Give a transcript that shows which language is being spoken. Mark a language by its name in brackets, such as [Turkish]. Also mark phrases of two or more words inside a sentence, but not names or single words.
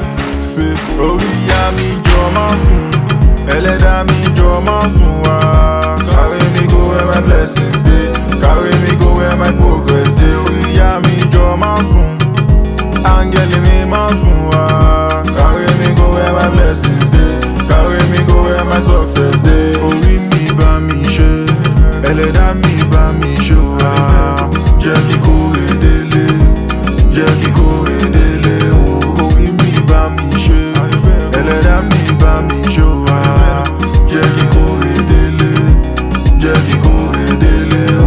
[Yoruba] Ṣé orí ìyá mi jọ máa sùn, ẹlẹ́dàá mi jọ máa sùn wá. [Nigerian Pidgin] Carry me go where my blessings dey, carry me go where my progress dey. [Yoruba] Orí ìyá mi jọ máa sùn, áńgẹ́lì mi máa sùn wá. [Nigerian Pidgin] Carry me go where my blessings dey, carry me go where my success dey. [Yoruba] Orí mi bá mi ṣe, ẹlẹ́dàá mi bá mi ṣe wá. Jẹ́ kí kórè délé, jẹ́ kí kórè délé o. Orí mi bá mi ṣe, ẹlẹ́dàá mi bá mi ṣe wá. Jẹ́ kí kórè délé, jẹ́ kí kórè délé o.